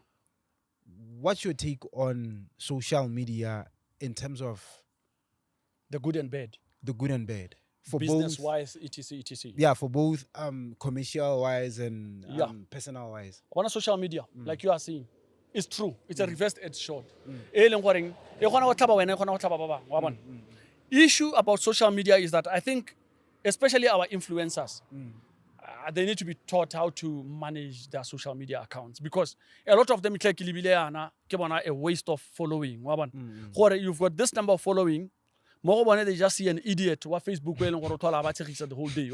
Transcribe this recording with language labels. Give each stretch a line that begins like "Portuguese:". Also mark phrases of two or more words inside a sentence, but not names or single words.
English: What's your take on social media in terms of The good and bad. the good and bad? For Business both, wise, etc. etc. yeah, for both commercial wise and Yeah. personal wise. On social media, like you are saying, it's true. It's a reversed edge sword.
Tswana: E leng goreng, e kgona go tlhaba wena, e kgona go tlhaba ba bang, wa bona?
English: Issue about social media is that I think, especially our influencers, they need to be taught how to manage their social media accounts because a lot of them it's like a waste of following. You've got this number of following. More they just see an idiot on Facebook the whole day.